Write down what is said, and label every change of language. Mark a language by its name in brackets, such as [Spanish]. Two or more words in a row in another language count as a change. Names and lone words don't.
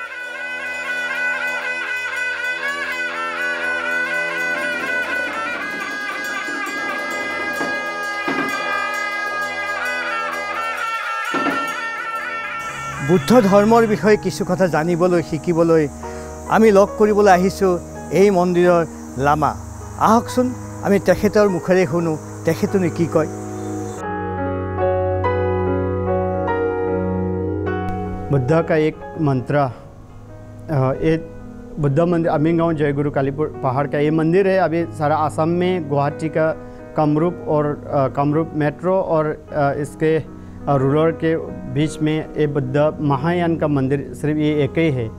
[Assamese] বুদ্ধ ধৰ্মৰ বিষয়ে কিছু কথা জানিবলৈ শিকিবলৈ আমি লগ কৰিবলৈ আহিছোঁ এই মন্দিৰৰ লামা। আহকচোন আমি তেখেতৰ মুখেৰে শুনো তেখেতনে কি কয়। [Hindi] बुद्ध का एक मंत्र, ये बुद्ध मंदिर अमीगांव जयगुरु कालीपुर पहाड़ का ये मंदिर है। अभी सारा आसाम में गुवाहाटी का कामरूप मेट्रो और इसके रूरल के बीच में ये बुद्ध महायान का मंदिर सिर्फ ये एक ही है।